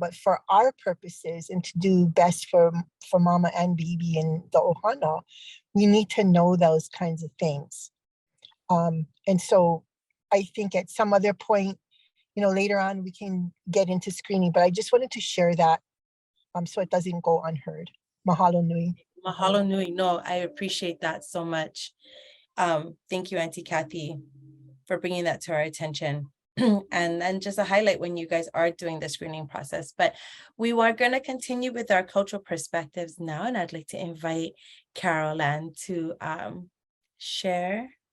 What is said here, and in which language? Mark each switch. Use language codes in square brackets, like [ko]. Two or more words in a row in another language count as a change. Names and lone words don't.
[en] But for our purposes and to do best for mama and baby and the ohana, we need to know those kinds of things. And so I think at some other point, later on we can get into screening, but I just wanted to share that so it doesn't go unheard. [haw] Mahalo nui. Mahalo nui. [en] No, I appreciate that so much. Thank you, Auntie Kathy, for bringing that to our attention. And then just a highlight when you guys are doing the screening process. But we are going to continue with our cultural perspectives now, and I'd like to invite Carolann to share.